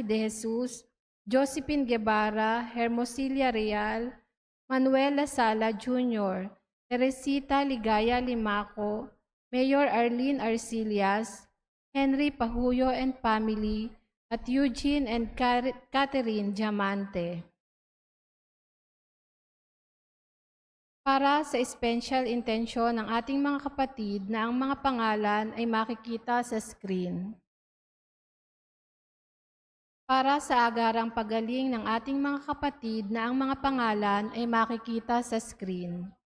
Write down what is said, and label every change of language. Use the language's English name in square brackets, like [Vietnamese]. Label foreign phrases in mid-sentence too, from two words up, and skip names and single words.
[Filipino] De Jesus, Josephine Guevara, Hermosilia Real, Manuela Sala Jr., Teresita Ligaya Limaco, Mayor Arlene Arcillas, Henry Pahuyo and family, at Eugene and Catherine Diamante. Para sa special intensyon ng ating mga kapatid na ang mga pangalan ay makikita sa screen. Para sa agarang pagaling ng ating mga kapatid na ang mga pangalan ay makikita sa screen.